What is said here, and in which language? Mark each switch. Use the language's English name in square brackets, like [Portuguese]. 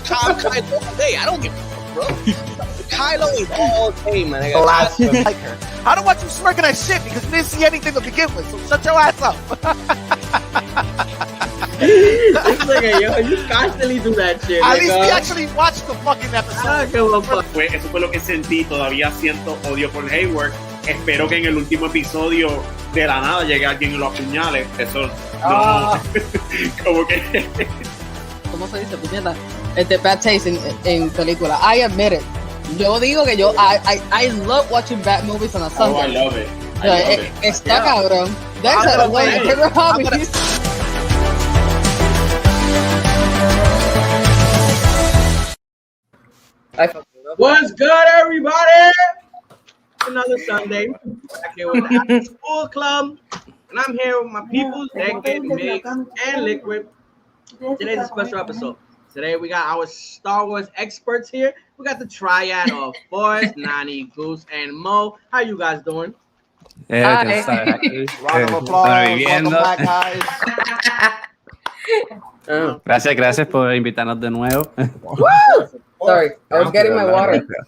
[English] Kylo all day. I don't give a fuck, bro. Kylo is all day, man. I like her. I don't want you smirking at shit because you didn't see anything to begin with, so shut your ass up. It's like, yo, you constantly do that shit. At least we actually watched the fucking episode. I don't give a fuck. [Spanish] Eso fue lo que sentí. Todavía siento odio por Hayward. Espero que en el último episodio de la nada llegue alguien y lo apuñale. Eso no. Como que. ¿Cómo se dice, puñeta? [English] Bad taste [Spanish] en película. [English] I admit it. [Spanish] Yo digo que [English] I love watching bad movies on a Sunday. Oh, I love it. [Spanish] Está cabrón. [English] That's one of my favorite hobbies. What's good, everybody? Another Sunday. Back here with the After School Club. And I'm here with my peoples, Naked, Mix, and Liquid. Today's a special episode. Today we got our Star Wars experts here. We got the Triad of Force, Nani, Goose, and Mo. How you guys doing? Round of applause. Welcome back, guys. [Spanish] Gracias por invitarnos de nuevo. [English] Sorry, I was getting my water.